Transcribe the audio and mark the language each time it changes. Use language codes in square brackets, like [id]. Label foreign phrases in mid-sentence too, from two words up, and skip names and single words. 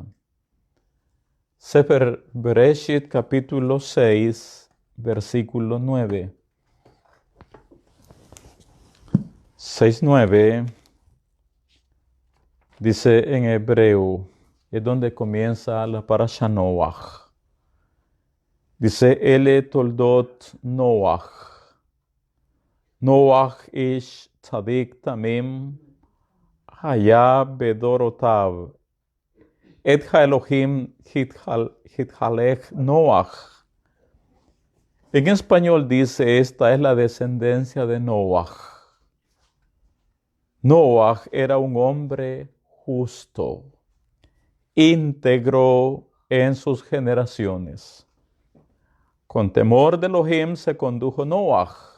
[es] Sefer Bereshit capítulo 6, versículo 9. 6:9 dice en hebreo, es donde comienza la parashá Noach. [he] Dice, אלה תולדות נח. נח איש צדיק תמים היה בדרתיו. את האלהים התהלך נח. [es] En español dice, esta es la descendencia de Noach. Noach era un hombre justo, íntegro en sus generaciones. Con temor de Elohim se condujo Noach.